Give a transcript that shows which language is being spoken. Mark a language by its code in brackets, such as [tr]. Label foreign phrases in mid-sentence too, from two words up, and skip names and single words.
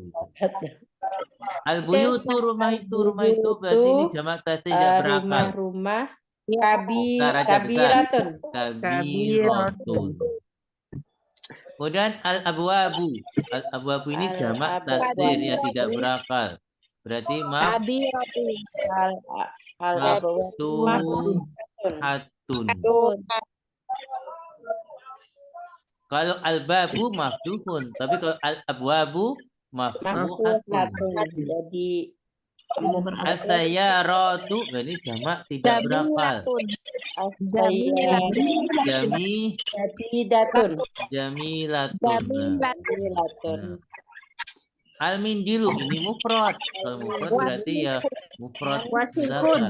[id] Al-buyutu rumah itu berarti ini jamak taksir tidak berakal. Rumah Besar aja, besar. kabiratun. Kabiratun. Kemudian al-abwabu. Al-abwabu ini jamak taksir yang tidak berakal. Berarti Kabiratu. Al-abawatu maftuhatun. Kalau [ar] الباب مفتوح, [id] tapi kalau [ar] الأبواب مفتوحة. [id] maftuhatun. Jadi As-sayyaratu, ini jamak tidak berakal. Jamilatun. Jamilatun. Nah. Al-mindilu ini mufrad. Kalau mufrad berarti ya [ar] مفرد مذكر.